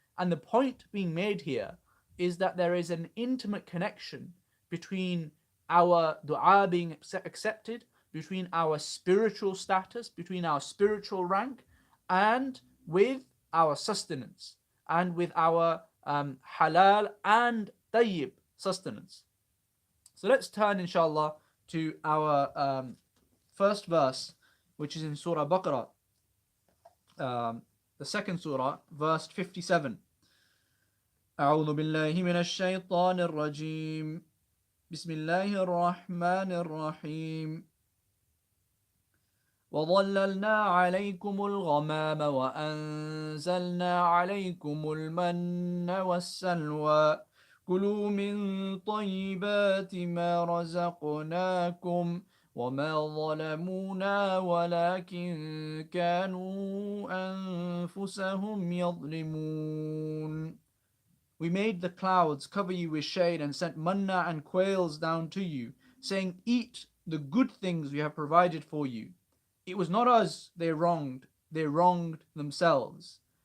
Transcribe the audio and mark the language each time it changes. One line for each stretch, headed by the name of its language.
English: And the point being made here is that there is an intimate connection between our dua being accepted, between our spiritual status, between our spiritual rank, and with our sustenance, and with our halal and tayyib sustenance. So let's turn, inshallah, to our first verse, which is in Surah Baqarah, the second surah, verse 57.
Arabic: أعوذ بالله من الشيطان الرجيم بسم الله الرحمن الرحيم وظللنا عليكم الغمام وأنزلنا عليكم المن والسلوى كلوا من طيبات ما رزقناكم وما ظلمونا ولكن كانوا أنفسهم يظلمون.
English: We made the clouds cover you with shade and sent manna and quails down to you, saying, "Eat the good things we have provided for you." It was not us they wronged themselves.